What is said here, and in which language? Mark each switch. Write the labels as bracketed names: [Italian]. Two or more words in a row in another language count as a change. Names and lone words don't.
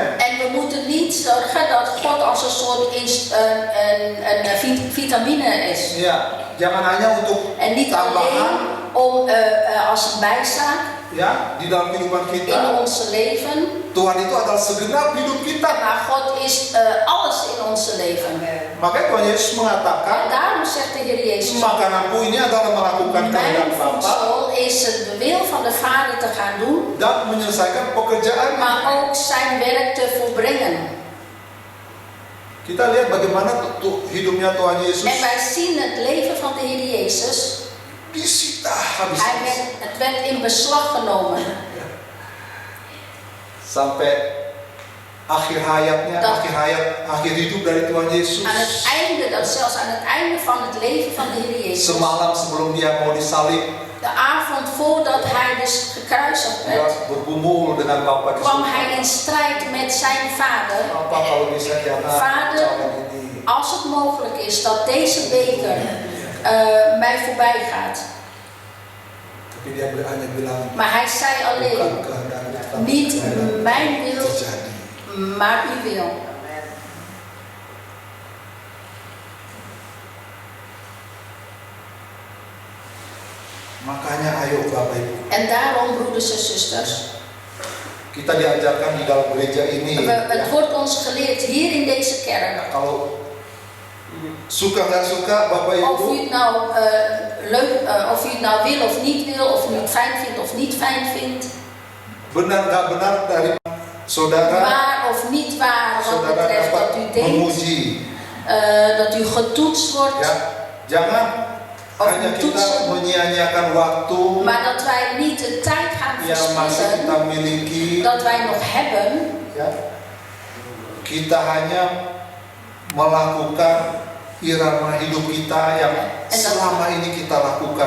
[Dutch] En we moeten niet zorgen dat God als een soort vitamine is. [Indonesian] Ya, jangan hanya untuk [Dutch] En niet [Indonesian] tambahan, [Dutch] alleen om als een bijzaak [Indonesian] ya, di dalam kehidupan [Dutch] in [Indonesian] kita. [Dutch] ons leven. [Indonesian] Tuhan itu adalah segenap hidup kita. [Dutch] Maar God is alles in ons leven. [Indonesian] Makanya Tuhan Yesus [Dutch] En [Indonesian] mengatakan, [Dutch] daarom zegt de Heer Jezus, [Indonesian] makananku ini adalah melakukan [Dutch] mijn [Indonesian] kehendak Bapa [Dutch] voedsel is het de wil van de Vader te gaan doen, [Indonesian] dan menyelesaikan pekerjaan. [Dutch] maar ook zijn werk te volbrengen. [Indonesian] Kita lihat bagaimana hidupnya Tuhan Yesus [Dutch] En wij zien het leven van de Heer Jezus. [Indonesian] disita habis-habis. [Dutch] Het werd in beslag genomen. [Indonesian] Sampai akhir hayatnya, [Dutch] Dat- [Indonesian] akhir hidup dari Tuhan Yesus. [Dutch] Aan het einde, dat zelfs aan het einde van het leven van de Heer Jezus. [Indonesian] Semalam sebelum dia mau disalib, [Dutch] De avond voordat hij dus gekruisigd [Indonesian] dia [Dutch] werd, [Indonesian] bergumul dengan Bapa di [Dutch] kwam [Indonesian] surga. [Dutch] hij in strijd met zijn vader. [Indonesian] Apa kalau bisa jangan [Dutch] Vader, [Indonesian] jangan ini. [Dutch] als het mogelijk is dat deze beker mij voorbij gaat. [Indonesian] Tapi dia hanya bilang, [Dutch] Maar hij zei [Indonesian] bukan [Dutch] alleen, [Indonesian] kehendakmu tetapi [Dutch] niet [Indonesian] kehendakmu [Dutch] mijn wil, [Indonesian] terjadi. [Dutch] maar uw wil. [Indonesian] Makanya ayo Bapak Ibu, [Dutch] En daarom, broeders en zusters, [Indonesian] kita diajarkan di dalam gereja ini. [Dutch] het wordt ons geleerd hier in deze kerk. [Indonesian] Kalau suka nggak suka Bapak [Dutch] Of u [Indonesian] Ibu, [Dutch] het nou of u het nou wil of niet wil, of u het fijn vindt of niet fijn vindt, [Indonesian] benar nggak benar dari saudara, [Dutch] waar of niet waar, wat [Indonesian] saudara [Dutch] betreft [Indonesian] dapat [Dutch] dat u denkt [Indonesian] memuji. [Dutch] dat u getoetst wordt, [Indonesian] Ya, jangan [Dutch] Of [Indonesian] hanya kita [Dutch] toetsen. [Indonesian] menyia-nyiakan waktu [Dutch] maar dat wij niet de tijd gaan [Indonesian] yang masih kita [Dutch] verspillen [Indonesian] miliki. [Dutch] dat wij nog hebben, [Indonesian] Ya, kita hanya melakukan irama hidup kita yang selama ini kita lakukan,